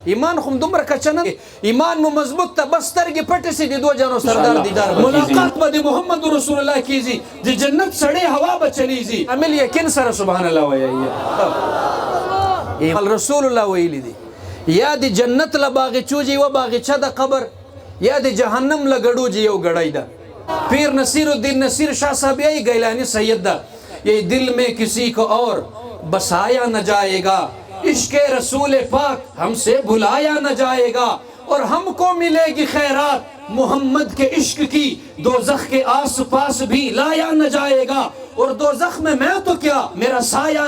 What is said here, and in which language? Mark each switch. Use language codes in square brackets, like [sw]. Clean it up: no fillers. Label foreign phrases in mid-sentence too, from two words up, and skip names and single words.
[ps] ایمان خو دومره کچه نه ایمان مو مضبوط ته بس سترګې پټې سي د دوه جانو سردار دیدار ملاقات به د محمد رسول الله کیږي د جنت سړی هوا به چلیږي عمل یقین سره [ar] سبحان الله [ps] وایي رسول الله ویلی دی یا د جنت له باغچو جي و باغچه د قبر یا د جهنم له ګړو جي یو ګړی ده پیر نصیر الدین نصیر شاہ صاحب [ur] یہی گیلانی سید دا یہ دل میں کسی کو اور بسایا نہ جائے گا عشق رسول پاک ہم سے بھلایا نہ جائے گا اور ہم کو ملے گی خیرات محمد کے عشق کی دوزخ کے آس پاس بھی لایا نہ جائے گا اور دوزخ میں تو کیا میرا سایہ